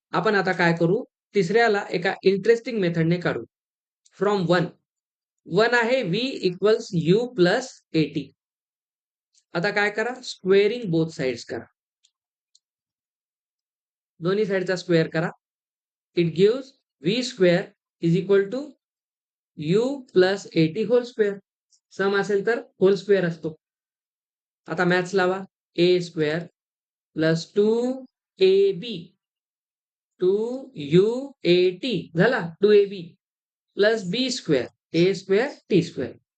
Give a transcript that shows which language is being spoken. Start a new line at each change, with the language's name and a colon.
Marathi: आपण आता काय करू, तिसऱ्याला एका इंटरेस्टिंग मेथडने काढू.
English: from 1
Marathi: आहे
English: v equals u plus a t.
Marathi: आता काय करा,
English: squaring both sides
Marathi: करा, दोन्ही साइडचा स्क्वेअर करा.
English: It gives v square is equal to u plus a t whole square.
Marathi: सम असेल तर होल स्क्वेअर असतो. आता मॅथ्स लावा, a square plus 2ab 2uat झाला 2ab plus b square a square T square.